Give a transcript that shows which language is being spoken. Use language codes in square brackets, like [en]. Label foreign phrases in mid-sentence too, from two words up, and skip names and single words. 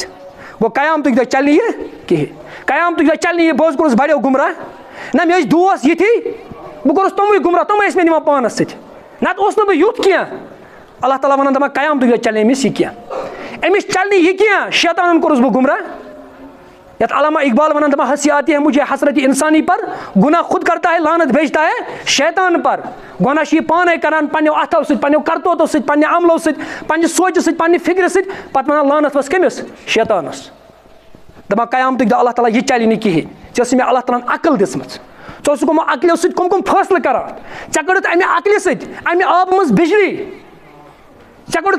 [ks] گوٚو قیامتُک دۄہ چلہِ نہٕ یہِ کِہینۍ، قیامتُک دۄہ چلہِ نہٕ یہِ بہٕ حظ کوٚرُس بڑیو گُمراہ، نہ مےٚ ٲسۍ دوس یِتھی بہٕ کوٚرُس تِموٕے گُمراہ، تِم ٲسۍ مےٚ نِوان پانس سۭتۍ، نتہٕ اوس نہٕ بہٕ یُتھ کینٛہہ. اللہ تعالیٰ ونان دپان قیامتُک دۄہ چلہِ نہٕ أمِس یہِ کینٛہہ، أمِس چلہِ نہٕ یہِ کینٛہہ، شیطانن کوٚرُس بہٕ گُمراہ. یتھ علامہ اقبال ونان دپان [ur] ہنسی آتی ہے مجھے حسرت انسانی پر، گناہ خود کرتا ہے لعنت بھیجتا ہے شیطان پر. [ks] گۄناہ چھُ یہِ پانے کران پننیو اتھو سۭتۍ، پننیو کرتوتو سۭتۍ، پننہِ عملو سۭتۍ، پننہِ سونچہِ سۭتۍ، پننہِ فکرِ سۭتۍ، پتہٕ ونان لعنت ؤژھ کٔمِس، شیطانس. دپان قیامتُک دۄہ اللہ تعالیٰ یہِ چلہِ نہٕ کِہینۍ، ژےٚ ٲسٕے مےٚ اللہ تعالیٰ ہن عقل دِژمٕژ، ژٕ کم عقلو سۭتۍ کم فٲصلہٕ کران ژےٚ کٔڑٕتھ اَمہِ عقلہِ سۭتۍ اَمہِ آبہٕ منٛز بجلی ژےٚ کوٚڑُتھ